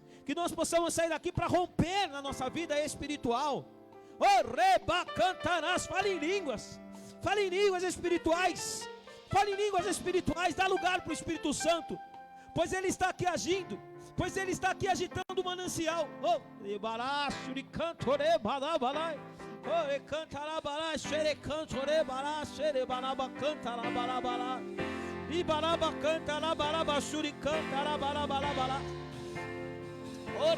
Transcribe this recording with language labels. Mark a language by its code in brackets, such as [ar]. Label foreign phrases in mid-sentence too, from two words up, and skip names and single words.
[pt] Que nós possamos sair daqui para romper na nossa vida espiritual. Oh, reba, cantarás, fale em línguas espirituais. Fale em línguas espirituais, dá lugar para o Espírito Santo, pois Ele está aqui agindo, pois Ele está aqui agitando o manancial. Oh, rebaraço, cantore, balabalai. Oh, e cantarabala, xere cantore, bala, xere balaba, cantarabala. E balaba, cantarabala, xuri, cantarabala.